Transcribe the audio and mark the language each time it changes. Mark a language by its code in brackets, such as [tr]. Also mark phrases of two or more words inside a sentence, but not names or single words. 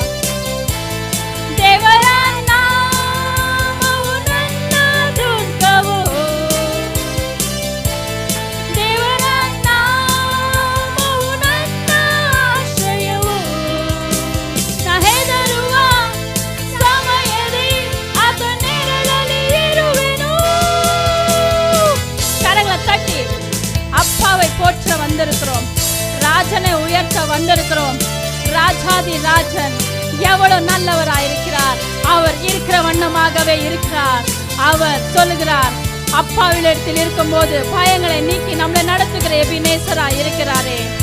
[kn] ದೇವರ ನಾಮವು ನನ್ನ ದುರ್ಗವು. ದೇವರ ನಾಮವು ನನ್ನ ಆಶ್ರಯವು. ನಾ ಹೆದರುವ ಸಮಯದಲ್ಲಿ ಆತ ನೆರಳಲ್ಲಿ ಇರುವೆನು. [ta] கரங்களை தட்டி அப்பாவை போற்ற வந்திருக்கிறோம். ராஜனை உயர்த்த வந்திருக்கிறோம். ராஜாதி ராஜன் எவ்வளவு நல்லவராயிருக்கிறார். அவர் இருக்கிற வண்ணமாகவே இருக்கிறார். அவர் சொல்லுகிறார், அப்பாவிடத்தில் இருக்கும் போது பயங்களை நீக்கி நம்மளை நடத்துகிற எபினேசரா இருக்கிறாரே.